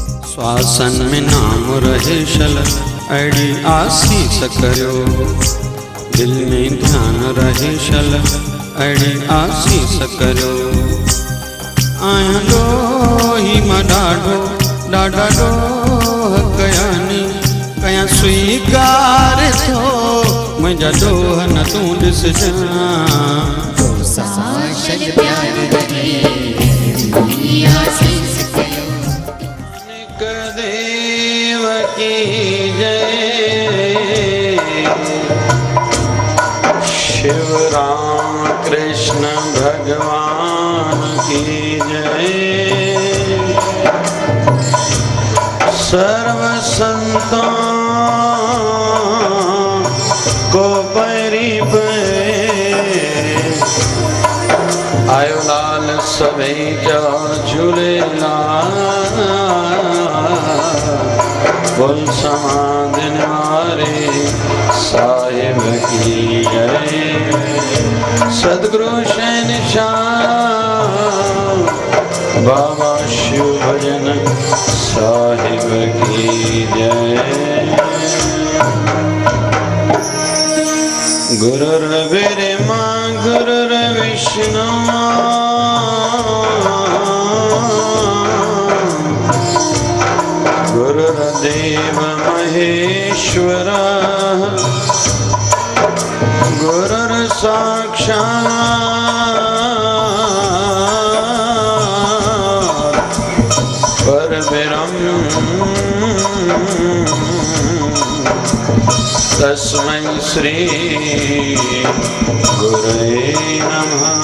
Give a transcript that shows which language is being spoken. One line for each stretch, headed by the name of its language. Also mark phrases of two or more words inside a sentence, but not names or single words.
Sindhi: श्वासन में नाम रहे शल अड़ी आशीष करो, दिल में ध्यान रहे शल अड़ी आशीष करो। आया डोही मां ॾाढो ॾाढा डोह कयानी, कया स्वीकार थो मुंहिंजा डोह न तूं ॾिसजां।
Hindi: देव की जय, शिव राम कृष्ण भगवान की जय।
Sindhi: सर्व संतों को परिप आयो लाल सभई जा झूलेलाल, बोल समाधिन वारे
Hindi: साहिब की जय। सदगुरु शहंशाह बाबा शिव भजन साहिब की जय।
Sanskrit: गुरुर्ब्रह्मा गुरुर्विष्णु गुरुर्देव महेश्वर, गुरुर्साक्षात् परब्रह्म, तस्मै श्री गुरुवे नमः।